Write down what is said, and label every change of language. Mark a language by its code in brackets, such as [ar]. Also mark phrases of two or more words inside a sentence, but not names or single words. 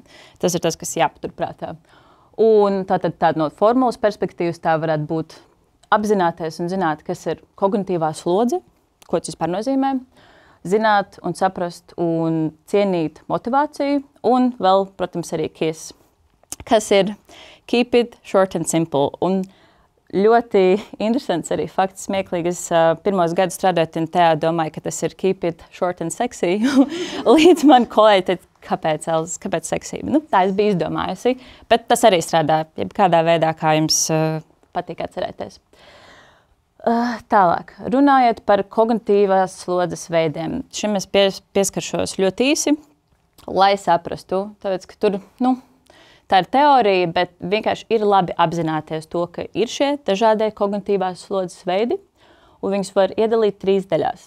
[lv] Tas ir tas, kas jāpaturprātā. Un tātad no formulas perspektīvas tā varētu būt apzināties un zināt, kas ir kognitīvā slodze, ko tas vispār nozīmē, zināt un saprast un cienīt motivāciju un vēl, protams, arī KISS, kas ir [en] Keep it short and simple. [lv] Un ļoti interesants arī fakts, smieklīgi. Es pirmos gadus strādājot INTEA domāju, ka tas ir [en] Keep it short and sexy. [lv] Līdz man kolēģi teica, kāpēc seksī? Tā es biju izdomājusi, bet tas arī strādā jebkādā veidā, kā jums patīk atcerēties. Tālāk, runājot par kognitīvās slodzes veidiem. Šim es pieskaršos ļoti īsi, lai saprastu, tāpēc, ka tur, tā ir teorija, bet vienkārši ir labi apzināties to, ka ir šie dažādie kognitīvās slodzes veidi, un viņus var iedalīt 3 daļās.